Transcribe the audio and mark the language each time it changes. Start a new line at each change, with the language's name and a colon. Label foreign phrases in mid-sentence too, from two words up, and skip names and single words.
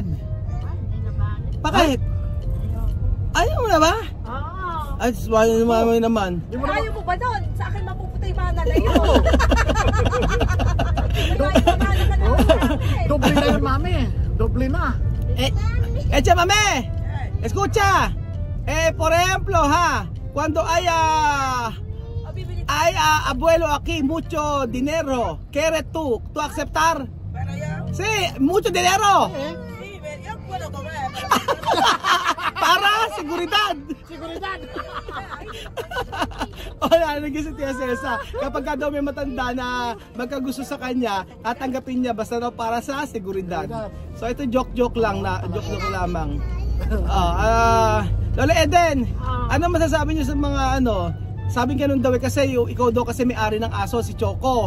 Filipino: Bakit? Ayaw mo na ba? Oo. Ay, wala naman naman. Ayaw mo ba doon? Sa akin mapuputa yung mana na yun. Doble na yun mami. Doble na.
Spanish: Chamame, escucha. Por ejemplo, cuando hay abuelo aquí, mucho dinero, ¿quieres tú aceptar? Para allá. Sí, mucho dinero. Sí, yo puedo comer. Para seguridad.
Filipino: Naging si Tia Cesa, kapag daw may matanda na magkagusto sa kanya, tatanggapin niya basta daw para sa seguridad. So ito joke lang lamang. Lola Eden, ano masasabi niyo sa mga sabing ganun daw kasi ikaw daw kasi may-ari ng aso, si Choco.